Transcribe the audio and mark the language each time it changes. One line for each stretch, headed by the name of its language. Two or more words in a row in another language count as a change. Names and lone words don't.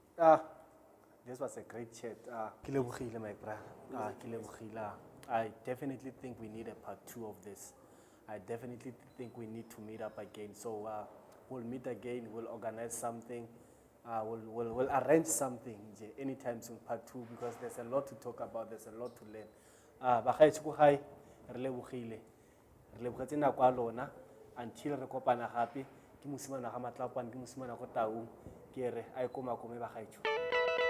English: This was a great chat. Kilebogile, my brother. Kilebogile. I definitely think we need a part 2 of this. I definitely think we need to meet up again. So we'll meet again. We'll organize something. We'll arrange something anytime soon, part 2, because there's a lot to talk about. There's a lot to learn.
Tswana: Bagaetsho ko gae re lebogile. Re lebogetse nako ya lona until re kopana gape. Ke mosimane ga Matlapane, ke mosimane go Taung. Ke re a e komakome bagaetsho.